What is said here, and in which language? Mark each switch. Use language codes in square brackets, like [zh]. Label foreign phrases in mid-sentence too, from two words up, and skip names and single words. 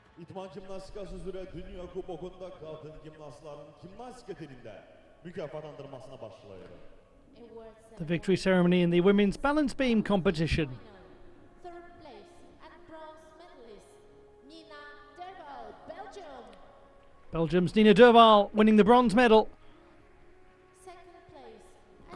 [az] İdman jimnastikası üzrə Dünya Kubokunda qadın gimnastların gimnastika dilində mükafatlandırmasına başlayır. [en] The victory ceremony in the women's balance beam competition. Third place and bronze medalist Nina Derval, Belgium. Belgium's Nina Derval winning the bronze medal. Second place. and